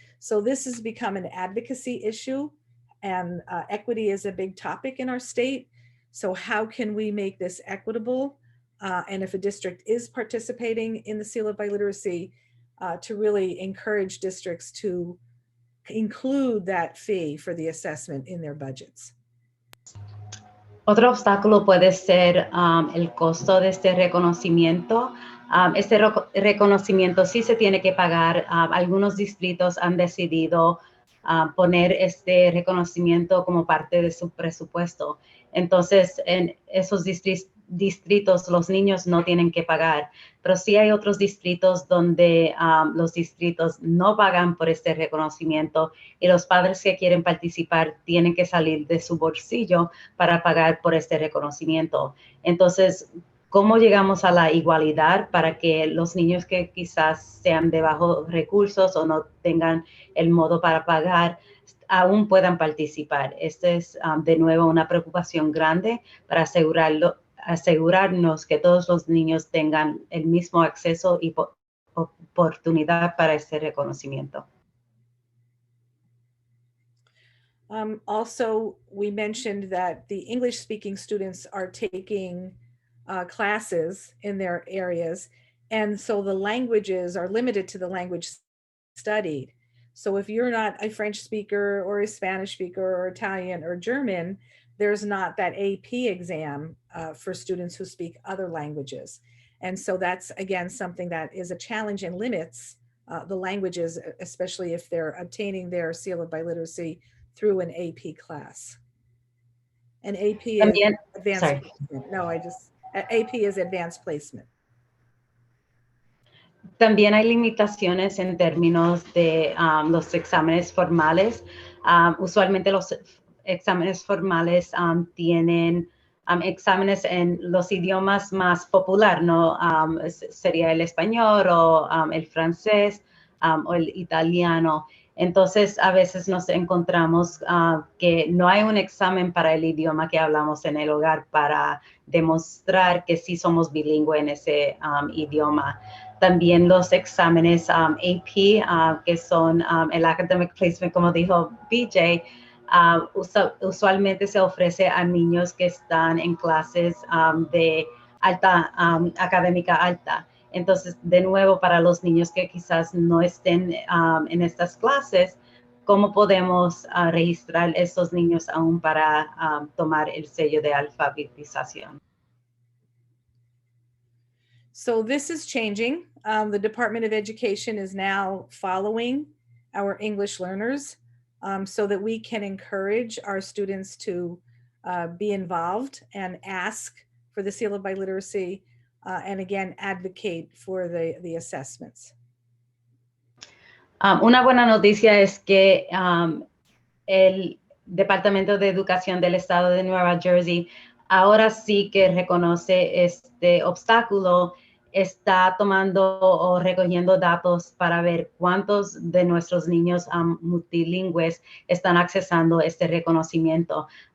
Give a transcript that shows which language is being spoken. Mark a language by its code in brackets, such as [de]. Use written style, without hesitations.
[en] So this has become an advocacy issue, and equity is a big topic in our state. So how can we make this equitable? And if a district is participating in the seal of biliteracy, to really encourage districts to include that fee for the assessment in their budgets. [es] Otro obstáculo puede ser el costo de este reconocimiento. Este reconocimiento sí se tiene que pagar. Algunos distritos han decidido poner este reconocimiento como parte de su presupuesto. Entonces, en esos distritos los niños no tienen que pagar, pero sí hay otros distritos donde los distritos no pagan por este reconocimiento y los padres que quieren participar tienen que salir de su bolsillo para pagar por este reconocimiento. Entonces, ¿cómo llegamos a la igualdad para que los niños que quizás sean de bajos recursos o no tengan el modo para pagar aún puedan participar? Esta es de nuevo una preocupación grande para asegurarnos que todos los niños tengan el mismo acceso y oportunidad para este reconocimiento. [en] Also, we mentioned that the English-speaking students are taking classes in their areas, and so the languages are limited to the language studied. So if you're not a French speaker or a Spanish speaker or Italian or German, there's not that AP exam for students who speak other languages. And so that's, again, something that is a challenge and limits the languages, especially if they're obtaining their seal of biliteracy through an AP class. And AP is [es] También, [en] advanced sorry. placement. No, AP is advanced placement. [es] También hay limitaciones en términos de los exámenes formales. Usualmente los exámenes formales tienen exámenes en los idiomas más populares, ¿no? Sería el español o el francés o el italiano. Entonces, a veces nos encontramos que no hay un examen para el idioma que hablamos en el hogar para demostrar que sí somos bilingües en ese idioma. También los exámenes AP, que son el Academic Placement, como dijo BJ, usualmente se ofrece a niños que están en clases de alta, académica alta. Entonces, de nuevo, para los niños que quizás no estén en estas clases, ¿cómo podemos registrar a estos niños aún para tomar el sello de alfabetización? [en] So this is changing. The Department of Education is now following our English learners so that we can encourage our students to be involved and ask for the seal of biliteracy and again, advocate for the assessments. [es] Una buena noticia es que el Departamento de Educación del Estado de Nueva Jersey ahora sí que reconoce este obstáculo, está tomando o recogiendo datos para ver cuántos de nuestros niños multilingües están accesando este reconocimiento.